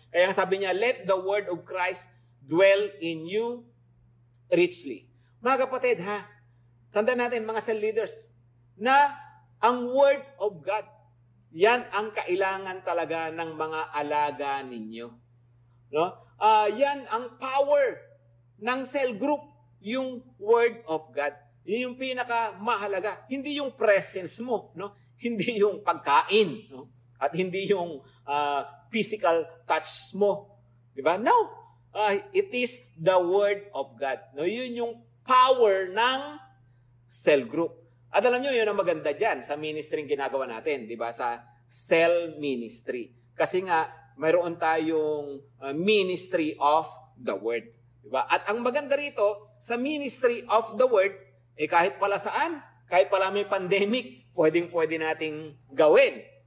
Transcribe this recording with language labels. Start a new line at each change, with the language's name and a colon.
Filipino: Kaya sabi niya,
English: let the Word of Christ dwell in you richly.
Filipino: Mga kapatid, ha? Tandaan natin, mga cell leaders, na ang Word of God, yan ang kailangan talaga ng mga alaga ninyo. No? Yan ang power ng cell group, yung Word of God. Yun yung pinakamahalaga. Hindi yung presence mo, no? Hindi yung pagkain, no? At hindi yung physical touch mo. Di ba? No.
English: It is the Word of God. No?
Filipino: Yun yung power ng cell group. At alam nyo, yun ang maganda dyan sa ministry ginagawa natin. Di ba? Sa cell ministry. Kasi nga, mayroon tayong ministry of the Word. Diba? At ang maganda rito, sa ministry of the word, kahit pala saan, kahit pala may pandemic, pwedeng-pwede nating gawin.